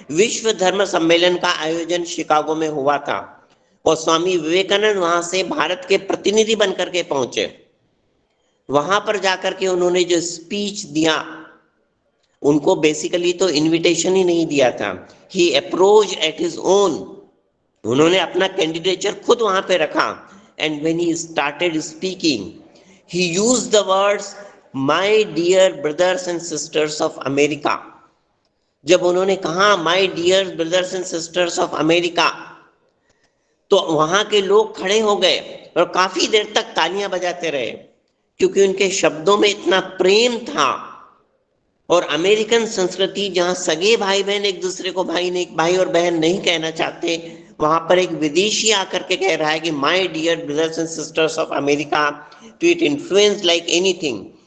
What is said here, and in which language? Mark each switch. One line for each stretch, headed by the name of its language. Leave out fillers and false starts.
Hindi: विश्व धर्म सम्मेलन का आयोजन शिकागो में हुआ था, और स्वामी विवेकानंद वहां से भारत के प्रतिनिधि बनकर के पहुंचे। वहां पर जाकर के उन्होंने जो स्पीच दिया, उनको बेसिकली तो इनविटेशन ही नहीं दिया था,
English: He approach at his own.
Hindi: उन्होंने अपना कैंडिडेचर खुद वहां पे रखा,
English: and when he started speaking, he used the words, "My dear brothers and sisters of America."
Hindi: जब उन्होंने कहा
English: "My dear brothers and sisters of America",
Hindi: तो वहां के लोग खड़े हो गए और काफी देर तक तालियां बजाते रहे, क्योंकि उनके शब्दों में इतना प्रेम था। और अमेरिकन संस्कृति जहां सगे भाई बहन एक दूसरे को भाई और बहन नहीं कहना चाहते, वहां पर एक विदेशी आकर के कह रहा है कि
English: "my dear brothers and sisters of America",
Hindi: तो
English: It influence like anything.